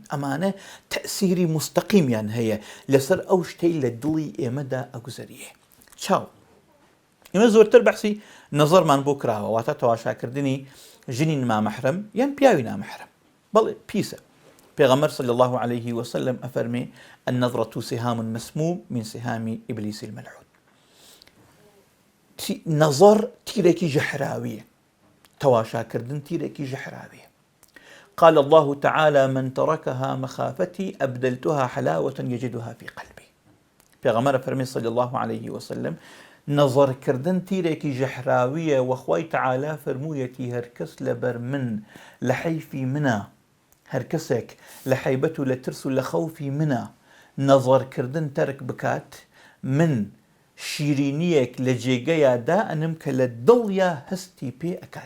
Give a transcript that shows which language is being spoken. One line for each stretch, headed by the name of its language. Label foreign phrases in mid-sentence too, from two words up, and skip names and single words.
Central Kurdish: ئەمانە تەئسیری مستەقیمیان هەیە لەسەر ئەو شتەی لە دڵی ئێمەدا ئەگوزەریە. چاو ئێمە زۆرتر بەحسی نەزەرمان بۆ کراوە، واتە تەواشاکردنی ژنی نامەحرەم یان پیاوی نامەحرەم. بەڵێ پیسە.
Arabic: پێغەمبەر صلی الله عليه وسلم ئەفەرمێ النظرة سهام مسموم من سهام إبليس الملعون.
Central Kurdish: نەزەر تیرێکی ژەحراویە، تەواشاکردن تیرێکی ژەحراویە.
Arabic: قال الله تعالى من تركها مخافتي أبدلتها حلاوة يجدها في قلبي.
Central Kurdish: پێغەمبەر فەرمێ
Arabic: صلی الله عليه وسلم
Central Kurdish: نەزەرکردن تیرێکی ژەحراویە و خوای تەعالا فەرموویەتی هەر کەس لەبەر من لە حەیفی منە، هەر کەسێک لە حەیبەت و لە ترس و لە خەوفی منە نەزەرکردن تەرک بکات، من شیرینیەک لە جێگەیە دائەنم کە لە دڵیا هەستی پێ ئەکات.